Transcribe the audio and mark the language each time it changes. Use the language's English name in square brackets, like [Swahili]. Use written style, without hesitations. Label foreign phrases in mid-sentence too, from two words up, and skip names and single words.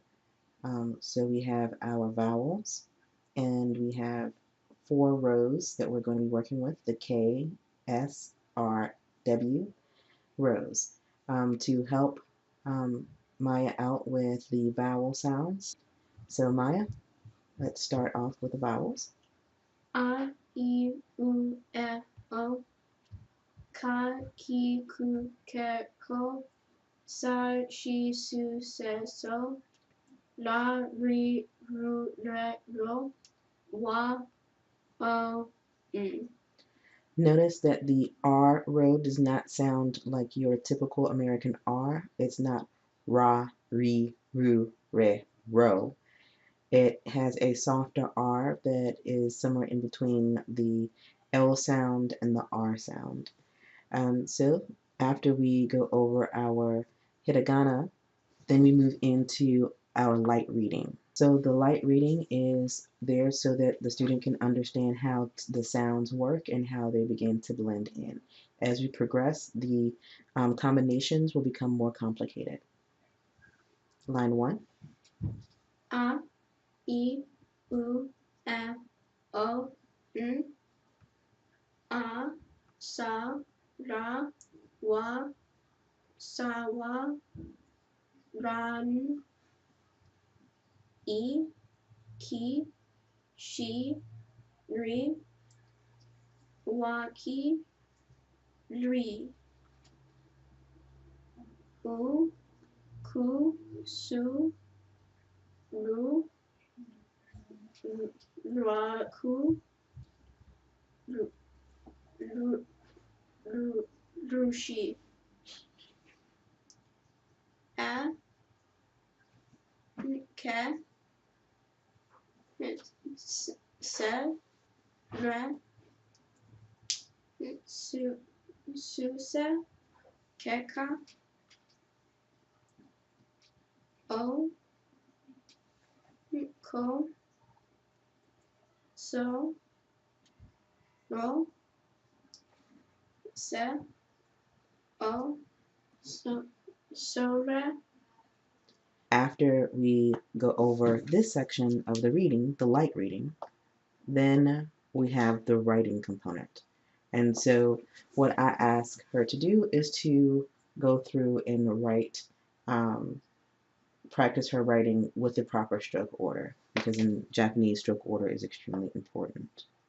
[English] So we have our vowels, and we have 4 rows that we're going to be working with, the K, S, R, W rows. To help Maya out with the vowel sounds. So Maya, let's start off with the vowels. [Japanese] あ、い、う、え、お. か、き、く、け、こ. さ、し、す、せ、そ. ら、り、る, れ、ろ. わ、を, ん. [English] Notice that the R row does not sound like your typical American R. It's not [Japanese] ら、り、る、れ、ろ. [English] It has a softer R that is somewhere in between the L sound and the R sound. So after we go over our hiragana, then we move into our light reading. So the light reading is there so that the student can understand how the sounds work and how they begin to blend in. As we progress, the combinations will become more complicated. Line 1. [Japanese] あ、い、う、え, お、ん. あ、さ、ら、わ、さ、わ. らん、い、き、し、り. わ、き、り. う、く、す、る、ら、く、る、る、る、るし. あ、け、せ、れ、す、すせ、けか. お、こ、そ、ろ、せ、お、そ、れ. [English] After we go over this section of the reading, the light reading, then we have the writing component. And so what I ask her to do is to go through and write, practice her writing with the proper stroke order, because in Japanese, stroke order is extremely important.